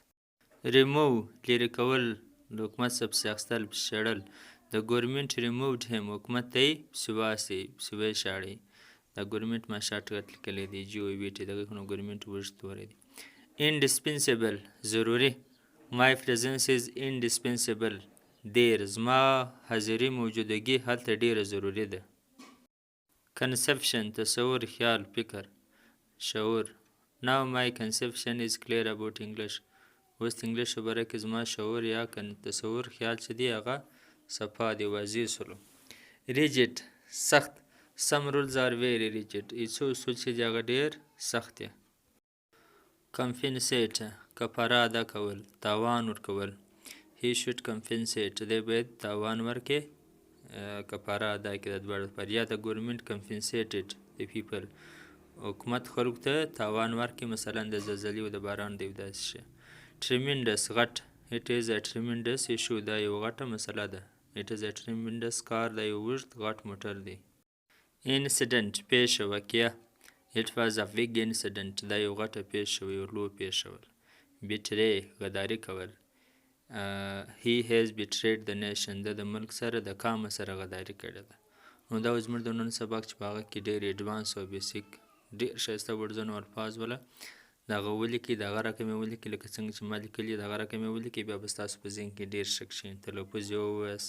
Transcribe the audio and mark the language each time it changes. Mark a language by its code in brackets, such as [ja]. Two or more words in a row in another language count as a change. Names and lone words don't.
[ps] ریموو لرې کول د حکومت څخه پسې اخیستل پسې شړل. د ګورمنټ ریمووډ هم حکومت ته یې پسې واستوي پسې ویې شاړئ. دا ګورمنټ ما شاټ کټ لیکلی دی GOVT دغه خو نو ګورمنټ اوږد توری دی. indispensable ضروري. [en] my presence is indispensable [ps] ډېر زما حاضري موجودګي هلته ډېره ضروري ده. conception تصور خیال فکر شعور. [en] now my conception is clear about English [ps] اوس انګلیش خبره کې زما شعور یا تصور خیال چې دی هغه صفا دی واضح سولو. rigid سخت. [en] some rules are very rigid [ps] څو اصول چې دی هغه ډېر سخت دی. compensate کفاره ادا کول تاوان ورکول. [en] he should compensate [ps] دی باید تاوان ورکړي کفاره ادا کړي د دواړو لپاره. یا د ګورمنټ [en] compensated the people [ps] حکومت خلکو ته تاوان ورکړي مثلا د زلزلې او د باران د یو داسې شي. tremendous غټ. [en] it is a tremendous issue [ps] دا یو غټه مسله ده. [en] it is a tremendous car [ps] دا یو اوږد غټ موټر دی. incident پیښه واقعه. [en] it was a big incident [ps] دا یو غټه پیښه یو لوی پیښه ول. betray غداري کول. [en] he has betrayed the nation [ps] د ملک سره د قام سره غداري کړې ده. نو دا زموږ د نن سبق چې په هغه کې ډېر ایډوانس او بیسیک ډېر ښایسته ورډزونه او الفاظ وله د هغه ولیکئ د هغه رقم یې ولیکئ لکه څنګه چې ما لیکلي د هغه رقم یې ولیکئ بیا به ستاسو په ذهن کې ډېر ښه کښېني. تلفظ یې ووایاست.